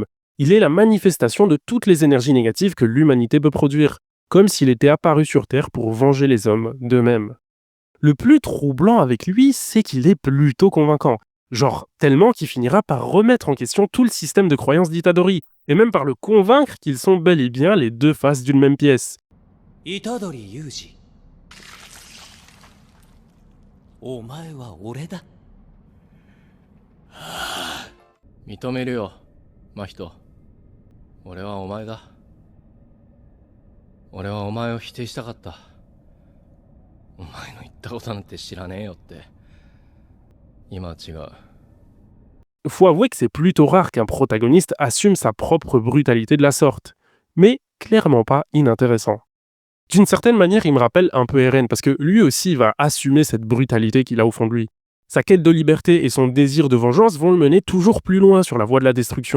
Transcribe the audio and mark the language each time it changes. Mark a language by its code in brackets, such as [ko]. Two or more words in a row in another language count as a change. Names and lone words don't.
[fr] Il est la manifestation de toutes les énergies négatives que l'humanité peut produire, comme s'il était apparu sur Terre pour venger les hommes d'eux-mêmes. Le plus troublant avec lui, c'est qu'il est plutôt convaincant. Genre tellement qu'il finira par remettre en question tout le système de croyances d'Itadori, et même par le convaincre qu'ils sont bel et bien les deux faces d'une même pièce. [ja] Itadori Yuji. お前は俺だ. 認めるよ、真人。俺はお前だ。俺はお前を否定したかった。お前の言ったことなんて知らねえよって。今は違う。 [fr] Faut avouer que c'est plutôt rare qu'un protagoniste assume sa propre brutalité de la sorte, mais clairement pas inintéressant. D'une certaine manière, il me rappelle un peu Eren, parce que lui aussi va assumer cette brutalité qu'il a au fond de lui. Sa quête de liberté et son désir de vengeance vont le mener toujours plus loin sur la voie de la destruction.